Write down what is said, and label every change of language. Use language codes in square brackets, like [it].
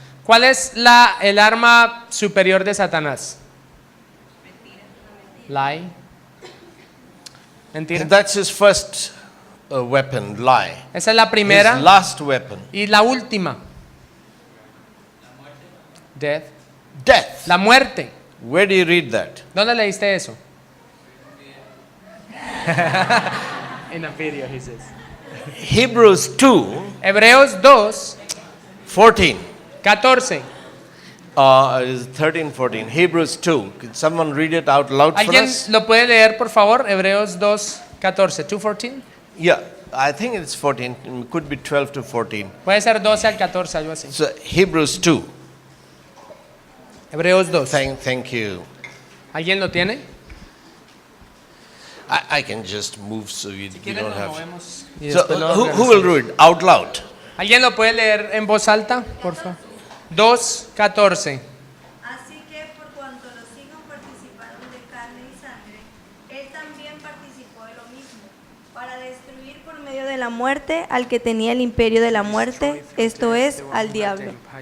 [es] ¿Cuál es el arma superior de Satanás? [en] Lie. Mentira. That's his first weapon, lie. [es] Esa es la [en] His [es] primera [en] last weapon, [es] y la última. [en] Death. death. [es] La muerte. [en] Where do you read that? [es] ¿Dónde leíste eso? [en] In a video, he says. Hebrews 2, [es] Hebreos 2, 14. [en] 14. Is 13, 14. Hebrews 2. Could someone read it out loud for [es] ¿Alguien [en] us? [es] lo puede leer, por favor? Hebreos 2, 14. 2:14. [en] Yeah, I think it's 14. It could be 12 to 14. [es] Puede ser 12 al 14, algo así. [en] So Hebrews 2. [es] Hebreos 2. [en] Thank you. [es] ¿Alguien lo tiene? [en] I can just move so you don't have. [es] Y [en] So [es] después lo [en] who will read out loud? [es] ¿Alguien lo puede leer en voz alta, por favor? 2:14. Así que por cuanto los hijos participaron de carne y sangre, él también participó de lo mismo, para destruir por medio de la muerte al que tenía el imperio de la muerte, esto es, al diablo.